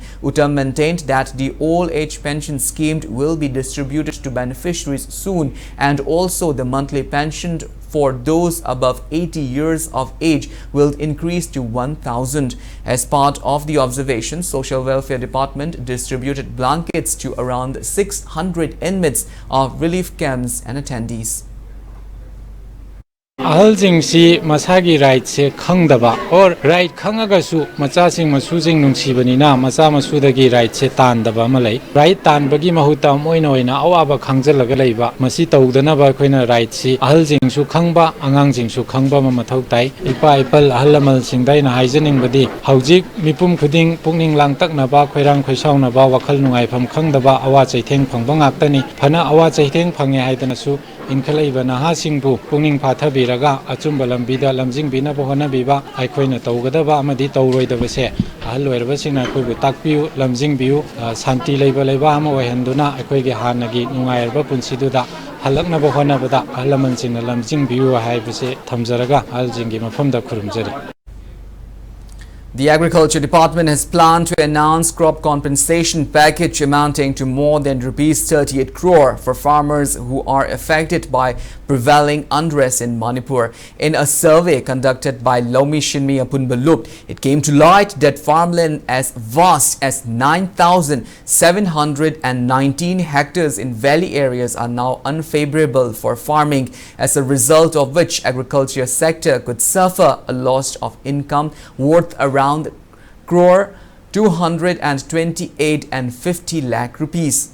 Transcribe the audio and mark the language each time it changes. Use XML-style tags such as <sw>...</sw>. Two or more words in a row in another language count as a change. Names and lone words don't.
<en>Uttam maintained that the old age pension scheme will be distributed to beneficiaries soon, and also the monthly pension for those above 80 years of age will increase to 1,000. As part of the observation, Social Welfare Department distributed blankets to around 600 inmates of relief camps and attendees.</en> <mni>अहलजिंगसी मसागी राइट से खंगदबा और राइट खंगगसु मचासिंग मसुजिंग नुंसीबनिना मचा मसुदगी राइट से तानदबा मलै राइट तानबगी महुता मोइना ओइना अवाबा खंगजलगा लैबा मसी तौदनबा अखोइना राइट सी अहलजिंगसु खंगबा अंगांगजिंगसु खंगबा मथौ ताई इपा इपल अहलमल सिंगदाइना हाइजनिंगबदी हौजिक मिपुम खुदिंग पुकनिंग लांगतकनबा खैरांग खैसावनबा वखल नुंगाइफम खंगदबा अवा चैथेंग फंगबा ngaktani फना अवा चैथेंग फंगे हाइदनसु इनखलैबा नहासिंगबु पुकनिंग फाथबिरगा अचुंबा लंबिदा लमजिंगबिनाबो होनाबिबा आइखोइना तौगदबा अमदि तौरोइदबसे अहल ओइरबसिंगना आइखोइबु ताकपियु लमजिंगबियु शांति लैबा लैबा अमा ओइहन्दुना आइखोइगे हानगी नुंगाइरबा पुनसिदुदा हलकनबो होनाबदा अहलमनसिंगना लमजिंगबियु हाइबसे थमजरगा अहलजिंगी मफमदा खुरुमजरी.</mni> <en>The Agriculture Department has planned to announce crop compensation package amounting to more than rupees 38 crore for farmers who are affected by prevailing unrest in Manipur. In a survey conducted by Lomi Shinmi Apunbalup, it came to light that farmland as vast as 9,719 hectares in valley areas are now unfavorable for farming, as a result of which agriculture sector could suffer a loss of income worth around crore 228 and 50 lakh rupees.</en>